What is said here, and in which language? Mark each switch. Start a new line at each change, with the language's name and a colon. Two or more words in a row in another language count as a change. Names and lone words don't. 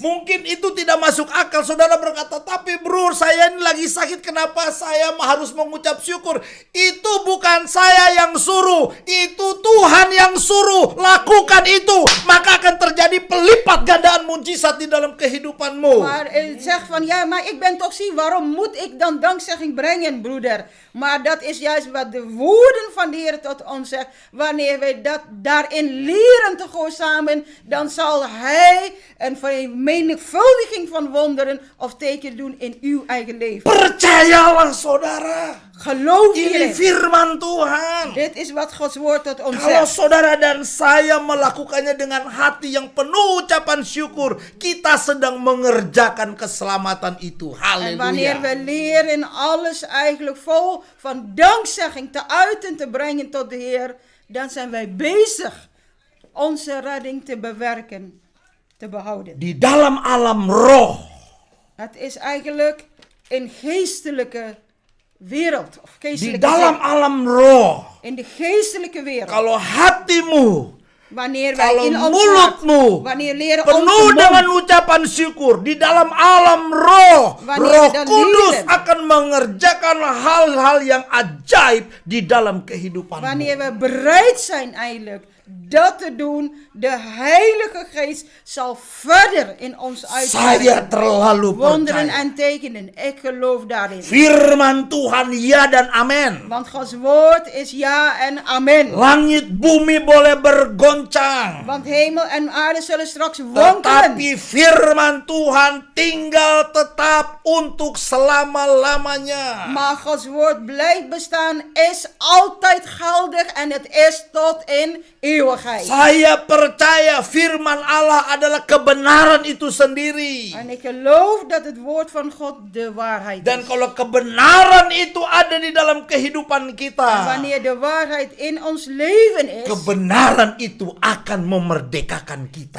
Indonesian: mungkin itu tidak masuk akal. Saudara berkata, tapi bro, saya ini lagi sakit, kenapa saya harus mengucap syukur? Itu bukan saya yang suruh, itu Tuhan yang suruh. Lakukan itu, maka akan terjadi pelipat gandaan mujizat di dalam kehidupanmu.
Dutch: Maar zegt van, ja, maar ik ben toch ziek, waarom moet ik dan dankzegging brengen, broeder? Maar dat is juist wat de woorden van de Heer tot ons zegt. Wanneer wij daarin leren te gehoorzamen, dan zal Hij een vermenigvuldiging van wonderen of tekenen doen in uw eigen leven.
Indonesian: Percayalah saudara.
Dutch: Geloof
Indonesian: Ini
Dutch: hierin.
Indonesian: firman Tuhan.
Dutch: Dit is wat Gods woord tot ons
Indonesian: Kalau
Dutch: zegt.
Indonesian: saudara dan saya melakukannya dengan hati yang penuh ucapan syukur, kita sedang mengerjakan keselamatan itu.
Dutch: En wanneer we
Indonesian: Haleluya.
Dutch: leren alles eigenlijk vol van dankzegging te uiten te brengen tot de Heer, dan zijn wij bezig onze redding te bewerken, te behouden.
Indonesian: Di dalam alam roh,
Dutch: Het is eigenlijk een geestelijke wereld. Of
Indonesian: di
Dutch: geestelijke
Indonesian: dalam
Dutch: zin.
Indonesian: alam roh,
Dutch: In de geestelijke wereld.
Indonesian: kalau hatimu,
Dutch: Wanneer wij
Indonesian: kalau
Dutch: in ons hart,
Indonesian: mulutmu
Dutch: wanneer leren
Indonesian: penuh
Dutch: onze
Indonesian: dengan
Dutch: mond,
Indonesian: ucapan syukur, di dalam alam roh,
Dutch: Wanneer
Indonesian: Roh
Dutch: we dan
Indonesian: Kudus
Dutch: leren.
Indonesian: akan mengerjakan hal-hal yang ajaib di dalam kehidupanmu.
Dutch: wanneer we bereid zijn eigenlijk dat te doen, de Heilige Geest zal verder in ons
Indonesian: Saya
Dutch: uitwerken.
Indonesian: terlalu
Dutch: Wonderen
Indonesian: percaya.
Dutch: en tekenen. Ik geloof daarin.
Indonesian: Firman Tuhan ya dan amin.
Dutch: Want Gods woord is ja en amen.
Indonesian: Langit bumi boleh bergoncang,
Dutch: Want hemel en aarde zullen straks wankelen.
Indonesian: tetapi firman Tuhan tinggal tetap untuk selama-lamanya.
Dutch: Maar Gods woord blijft bestaan, is altijd geldig en het is tot in eeuwigheid.
Indonesian: Saya percaya firman Allah adalah kebenaran itu sendiri.
Dutch: En ik geloof dat het woord van God de waarheid
Indonesian: Dan
Dutch: is.
Indonesian: kalau kebenaran itu ada di dalam kehidupan
Dutch: En
Indonesian: kita,
Dutch: wanneer de waarheid in ons leven is,
Indonesian: kebenaran itu akan memerdekakan kita.